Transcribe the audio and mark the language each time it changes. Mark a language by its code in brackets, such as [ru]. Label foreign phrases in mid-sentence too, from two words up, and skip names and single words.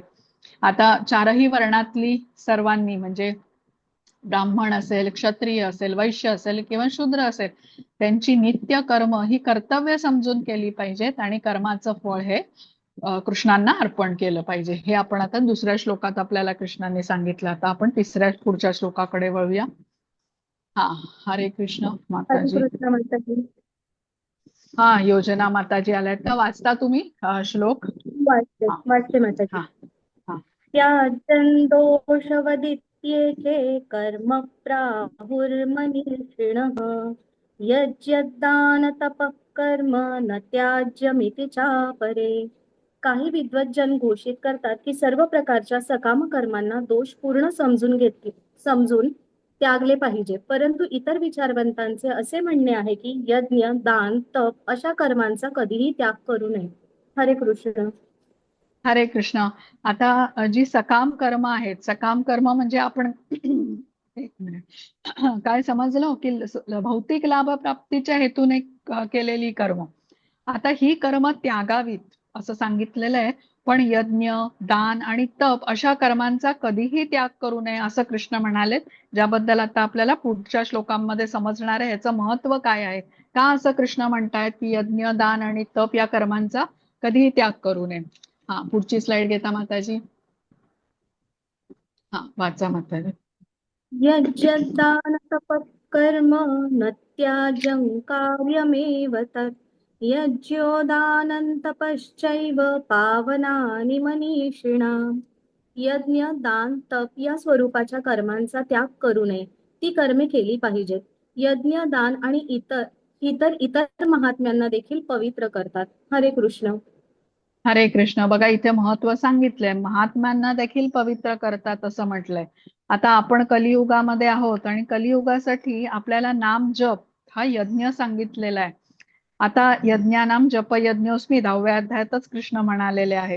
[mr] आता चारही वर्णातली सर्वांनी म्हणजे ब्राह्मण असेल, क्षत्रिय असेल, वैश्य असेल किंवा शूद्र असेल, त्यांची नित्य कर्म ही कर्तव्य समजून केली पाहिजेत आणि कर्माचं फळ हे कृष्णांना अर्पण केलं पाहिजे. हे आपण आता दुसऱ्या श्लोकात आपल्याला कृष्णाने सांगितलं. आता आपण तिसऱ्या पुढच्या श्लोकाकडे वळूया. हा, हरे कृष्ण हरे माताजी. कृष्ण माताजी. हा, योजना माताजी आल्यात का, वाचता तुम्ही श्लोक? वाचते हा वाचते माताजी. हा हा. [sa] त्याजन् दोषवदित्येके कर्म प्राहुर्मनीषिणः यज्ञदान तपः कर्म न त्याज्यमिति चापरे. [mr] काही विद्वज्जन घोषित करतात की सर्व प्रकारच्या सकाम कर्मांना दोष पूर्ण समजून त्यागले पाहिजे, परंतु इतर विचारवंतांचे असे म्हणणे आहे की यज्ञ, दान, तप अशा कर्मांचा कधीही त्याग करू नये. हरे कृष्ण. हरे कृष्ण. आता जी सकाम कर्म आहेत, सकाम कर्म म्हणजे आपण एक मिनिट काय समजलं की भौतिक लाभ प्राप्तीच्या हेतूने केलेली कर्म, आता ही कर्म त्यागावीत असं सांगितलेलं आहे. पण यज्ञ, दान आणि तप अशा कर्मांचा कधीही त्याग करू नये असं कृष्ण म्हणालेत, ज्याबद्दल आता आपल्याला पुढच्या श्लोकांमध्ये समजणार आहे याचं महत्व काय आहे, का असं कृष्ण म्हणतायत की यज्ञ, दान आणि तप या कर्मांचा कधीही त्याग करू नये. हा, पुढची स्लाइड घेता माताजी. हा, वाचा माताजी. [sa] यज्ञदान तप कर्म न त्याज्यं कार्यमेव तत् यज्ञोदानं तपश्चैव पावनानि मनीषिणाम्. [mr] यज्ञ, दान, तप या स्वरूपाच्या कर्मांचा त्याग करू नये. ती कर्मे केली पाहिजेत. यज्ञ, दान आणि इतर महात्म्यांना देखील पवित्र करतात. हरे कृष्ण. हरे कृष्ण. बघा इथे महत्व सांगितलंय, महात्म्यांना देखील पवित्र करतात असं म्हटलंय. आता आपण कलियुगामध्ये आहोत आणि कलियुगासाठी आपल्याला नाम जप हा यज्ञ सांगितलेला आहे. आता [sa] यज्ञानाम जप यज्ञोस्मी [mr] 10व्या अध्यायातच कृष्ण म्हणालेले आहेत.